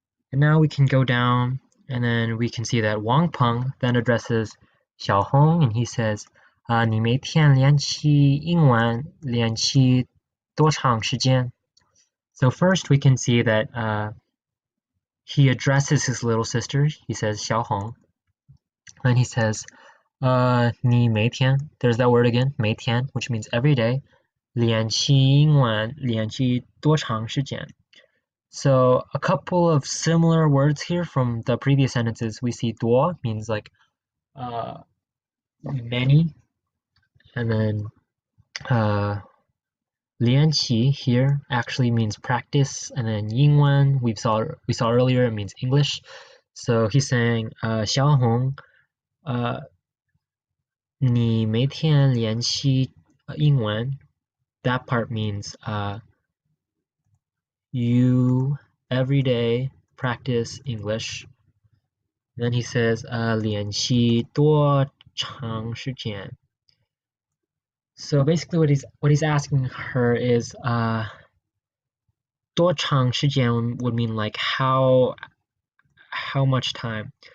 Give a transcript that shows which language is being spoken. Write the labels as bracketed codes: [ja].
[en] And now we can go down, and then we can see that Wang Peng then addresses Xiaohong, and he says, [zh] 你每天练习英文练习多长时间? [en] So first we can see that he addresses his little sister. He says 小红. Then he says 你每天, there's that word again, 每天, which means every day. [zh] 练习英文练习多长时间? [en] So a couple of similar words here from the previous sentences. We see 多 means like many, and then 练习 here actually means practice, and then 英文 we saw earlier, it means English. So he's saying [zh] 小红你每天练习英文. [en] That part means you every day practice English. Then he says [zh] 练习多长时间? [en] So basically what he's asking her is 多长时间 would mean like how much time.